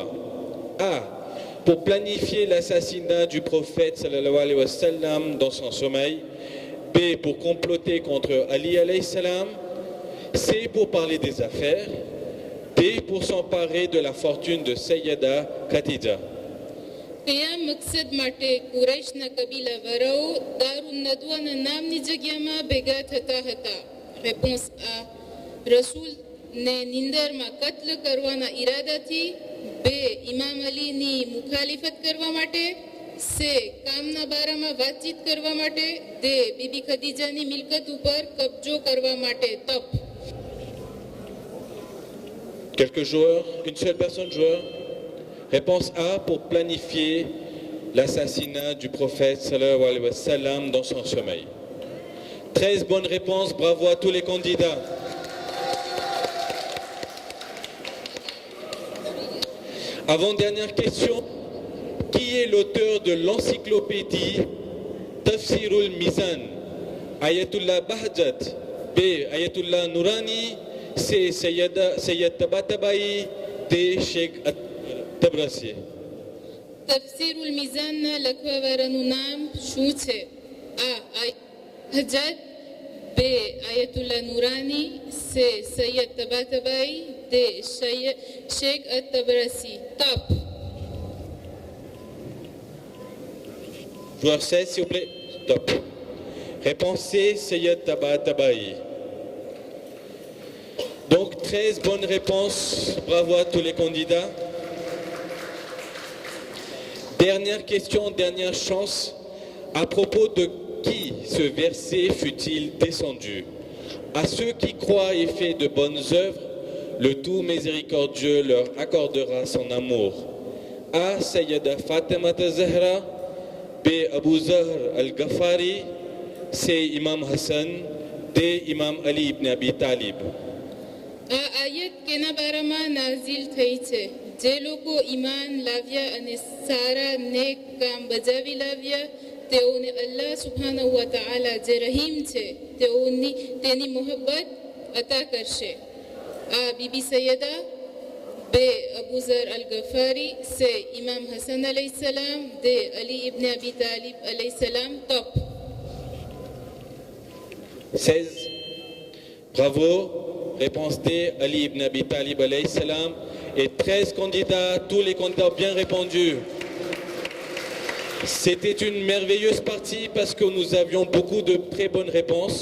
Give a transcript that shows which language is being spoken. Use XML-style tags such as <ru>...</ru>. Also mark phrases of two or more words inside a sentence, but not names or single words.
<fr>A. Pour planifier l'assassinat du prophète</fr> <ar>صلى الله عليه وسلم</ar> <fr>dans son sommeil. B. Pour comploter contre Ali</fr> <ar>عليه السلام.</ar> <fr>C. Pour parler des affaires. D. Pour s'emparer de la fortune de Sayyida Khadija.</fr> <gu>કયા મકસદ માટે કુરૈશના કબીલા વાળાઓ દારૂન નદવાના નામની જગ્યામાં ભેગા થતા હતા? રેપોન્સ આ, રસૂલને નિંદરમાં કત્લ કરવાના ઈરાદાથી. બે, ઇમામ અલીની મુખાલિફત કરવા માટે. સે, કામના બારામાં વાતચીત કરવા માટે. દે, બીબી ખદીજાની મિલકત ઉપર કબજો કરવા માટે. તપ.</gu> <fr>Quelques joueurs, une seule personne joueur. Réponse A, pour planifier l'assassinat du prophète</fr> <ar>صلى الله عليه وسلم</ar> <fr>dans son sommeil. 13 bonnes réponses, bravo à tous les candidats. Avant-dernière question, qui est l'auteur de l'encyclopédie Tafsirul Mizan? Ayatollah Bahjat. B. Ayatollah Nourani. C. Sayyid Tabatabai. D. Sheikh Tabrasi.</fr> <gu>તફસીરુલ મિઝાનના લખવાવાળાનું નામ શું છે? આ, હજ્જાજ. બે, આયતુલ્લા નુરાની. સે, સૈયદ તબાતબાઈ. દે, શેખ અત-તબરસી. તપ.</gu> <fr>Joueur 16, s'il vous plaît. Top. Réponse C, Sayyid Tabatabai. Donc 13 bonnes réponses. Bravo à tous les candidats. Dernière question, dernière chance. À propos de qui ce verset fut-il descendu? À ceux qui croient et font de bonnes œuvres, le tout miséricordieux leur accordera son amour. A. Sayyida Fatima Zahra. B. Abu Zahr al-Ghafari. C. Imam Hassan. D. Imam Ali ibn Abi Talib.</fr> <gu>આ આયત કેના બારામાં નાઝિલ થઈ છે? જે લોકો ઈમાન લાવ્યા અને સારા નેક કામ બજાવી લાવ્યા તેઓને અલ્લાહ</gu> <ar>سبحانه وتعالى</ar> <gu>જે રહીમ છે તેની મોહબ્બત અતા કરશે. આ બીબી સૈયદા. બે, અબુ ઝર અલ ગફારી. સે, ઇમામ હસન અલૈહિસ્સલામ. દે, અલી ઇબ્ન અબી તાલિબ અલૈહિસ્સલામ. ટોપ.</gu> <fr>16. Bravo. Réponse D, Ali ibn Abi Talib</fr> <ar>عليه السلام.</ar> <fr>Et 13 candidats, tous les candidats ont bien répondu. C'était une merveilleuse partie parce que nous avions beaucoup de très bonnes réponses.</fr>